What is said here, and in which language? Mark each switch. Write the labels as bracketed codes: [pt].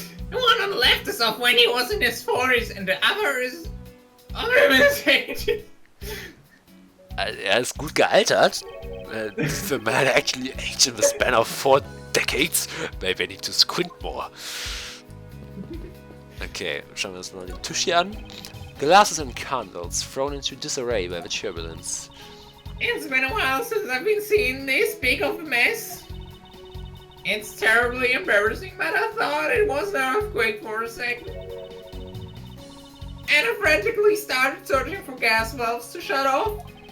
[en] The one on the left is of when he was in his 40s, and the other is of him in his 80s. [de] Er ist gut gealtert. [en] The man actually aged in the span of 4 decades. Maybe I need to squint more. [de] Okay, schauen wir uns mal den Tisch hier an. [en] Glasses and candles thrown into disarray by the turbulence. It's been a while since I've been seeing this big of a mess. It's terribly embarrassing, but I thought it was an earthquake for a second. And I frantically started searching for gas valves to shut off.